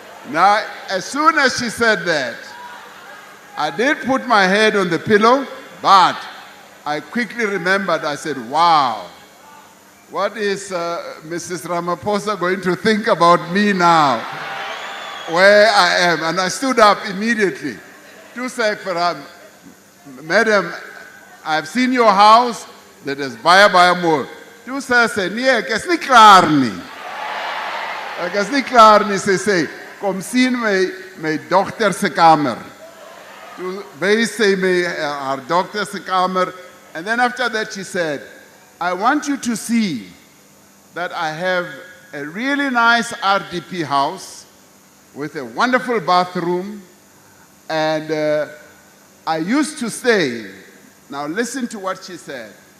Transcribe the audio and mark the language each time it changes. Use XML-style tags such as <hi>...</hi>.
<en>Now, as soon as she said that, I did put my head on the pillow, but I quickly remembered, I said, wow, what is Mrs. Ramaphosa going to think about me now? Where I am, and I stood up immediately. To say for her, Madam, I've seen your house, that is</en> <af>baie mooi.</af> <en>To say,</en> <af>nee, ek is nie klaar nie. Ek is nie klaar nie, sy sê, kom sien my dogter se kamer. Toe wys sy my haar dogter se kamer,</af> <en>and then after that she said, I want you to see that I have a really nice RDP house, with a wonderful bathroom, and I used to stay, now listen to what she said.</en>